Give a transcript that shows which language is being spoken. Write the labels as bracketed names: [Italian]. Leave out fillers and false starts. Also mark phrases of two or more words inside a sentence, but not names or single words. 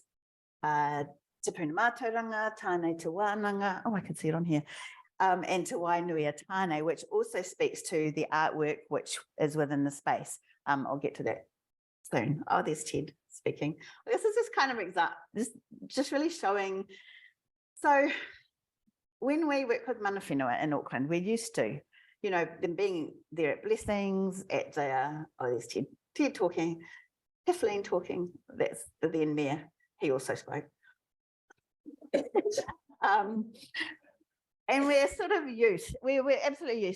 [English] Te Puna Mātauranga, Tāne Te Wānanga, I can see it on here, and Te Wainui Tāne, which also speaks to the artwork which is within the space. I'll get to that soon. Oh, there's Ted speaking. This is just kind of this just really showing. So when we work with [Māori] mana whenua [English] in Auckland, we're used to, them being there at blessings, at the, there's Ted talking, Kathleen talking, that's the then mayor, he also spoke. And we're sort of used, we're absolutely used.